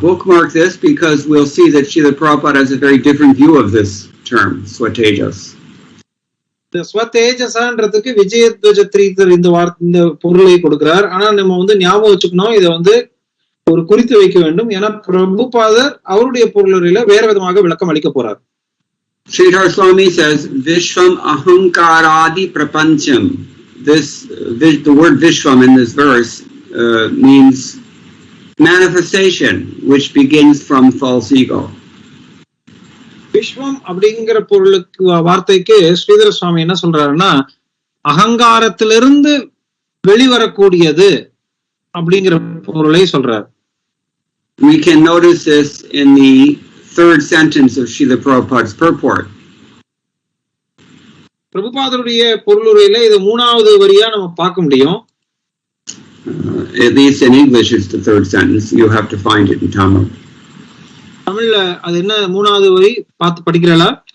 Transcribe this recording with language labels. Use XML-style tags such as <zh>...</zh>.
<en>Bookmark this because we'll see that Srila Prabhupada has a very different view of this term, Swatejas.</en> <ta>The Swatejasன்றதுக்கு விஜயத்வஜ Tirthar இந்த பொருளை கொடுக்கிறார். ஆனா நம்ம ஞாபகம் வச்சுக்கணும், இதை ஒரு குறித்து வைக்க வேண்டும். ஏன்னா பிரபுபாதர் அவருடைய பொருளுரையில வேற விதமாக விளக்கம் அளிக்க போறார்.</ta> <en>Sridhar Swami says,</en> <sa>Vishvam ahankaradi prapancham.</sa> <en>The word Vishvam in this verse means manifestation, which begins from false ego.</en> <ta>விஸ்வம் அப்படிங்கிற பொருளுக்கு வார்த்தைக்கு ஸ்ரீதர சுவாமி என்ன சொல்றாருன்னா, அகங்காரத்திலிருந்து வெளிவரக்கூடியது அப்படிங்கிற பொருளை சொல்றார்.</ta> <en>We can notice this in the third sentence of Srila Prabhupada's purport.</en> <ta>பிரபுபாதருடைய பொருளுரையில இது மூணாவது வரியா நம்ம பார்க்க முடியும்.</ta> <en>At least in English it's the third sentence. You have to find it in Tamil.</en> <ta>தமிழ்ல அது என்ன மூணாவது வரி பார்த்து படிக்கிறீங்களா?</ta>